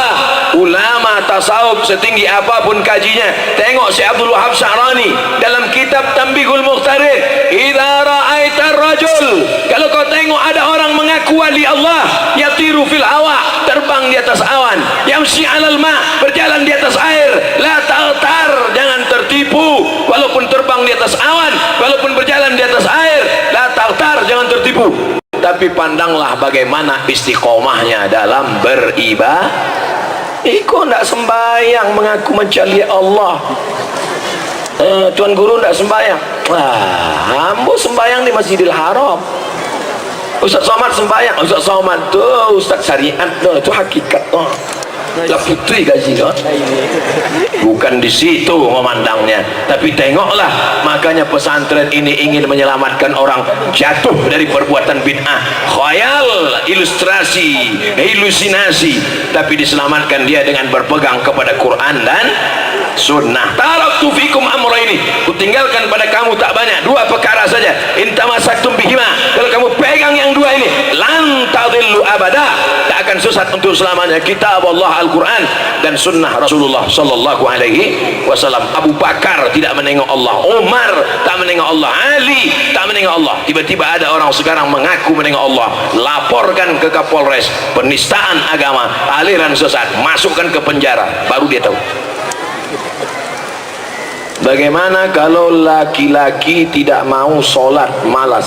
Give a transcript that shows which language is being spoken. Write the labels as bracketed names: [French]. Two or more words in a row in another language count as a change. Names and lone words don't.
[Indonesian] Ulama tasawuf setinggi apapun kajinya, tengok Syekh Abdul Wahab Sya'rani dalam kitab Tanbihul Mukhtarin, [Arabic] إذا رأيت الرجل, [Indonesian] kalau kau tengok ada orang mengaku wali Allah, [Arabic] يطير في الهواء, [Indonesian] terbang di atas awan, [Arabic] يمشي على الماء, [Indonesian] berjalan di atas air, [Arabic] لا تغتر, [Indonesian] jangan tertipu, walaupun terbang di atas awan, walaupun berjalan di atas air, tertipu. Tapi pandanglah bagaimana istiqomahnya dalam beribadah. [Minangkabau] Iko ndak sembahyang mengaku mencari Allah. Tuan guru ndak sembahyang. Wah, ambo sembahyang di Masjidil Haram. Ustaz Somad sembahyang. Ustaz Somad tuh Ustaz syariat tuh, itu hakikat tuh. Lah putri gaji tuh. [Indonesian] Bukan di situ memandangnya, tapi tengoklah. Makanya pesantren ini ingin menyelamatkan orang jatuh dari perbuatan bid'ah, khayal, ilustrasi, halusinasi, tapi diselamatkan dia dengan berpegang kepada Quran dan sunnah. [Arabic] تركت فيكم أمرين, [Indonesian] kutinggalkan pada kamu tak banyak, dua perkara saja. [Arabic] إن تمسكتم بهما, [Indonesian] kalau kamu pegang yang dua ini, [Arabic] لن تضلوا أبدا, [Indonesian] tak akan sesat untuk selamanya. Kitab Allah Al-Quran dan sunnah Rasulullah [Arabic] صلى الله عليه وسلم. [Indonesian] Abu Bakar tidak menengok Allah, Umar tak menengok Allah, Ali tak menengok Allah. Tiba-tiba ada orang sekarang mengaku menengok Allah, laporkan ke Kapolres, penistaan agama, aliran sesat, masukkan ke penjara, baru dia tahu. Bagaimana kalau laki-laki tidak mau sholat, malas?